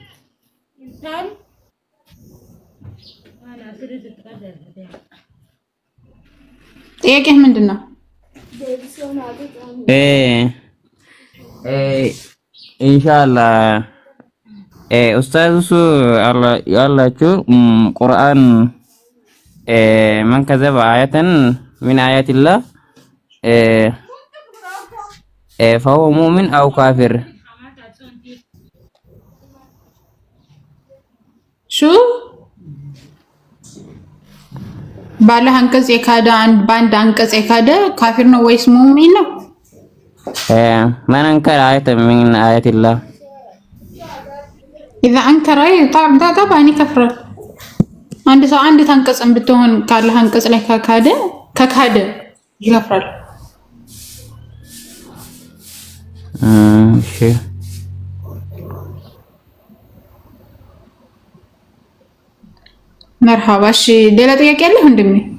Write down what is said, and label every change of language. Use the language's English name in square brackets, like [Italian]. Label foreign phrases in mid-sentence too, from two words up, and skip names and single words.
[Amharic] ጥያቄህ ምንድነው? ኢንሻአላህ ኡስታዙ ያላችሁ ቁርአን [Arabic] من كذب آية من آيات الله فهو مؤمن أو كافر. [Amharic] شو ባለ አንቀጽ የካደ ባንድ አንቀጽ የካደ ካፊር ነው ወይስ ሙእሚን ነው? [Arabic] من أنكر آية من آيات الله إذا أنكر طبعا يكفر. [Amharic] አንድ ሰው አንድ አንቀጽን ብትሆን ካለ አንቀጽ ላይ ከካደ ይከፍራል። እሺ መርሃባ። እሺ ሌላ ጥያቄ አለ ወንድሜ?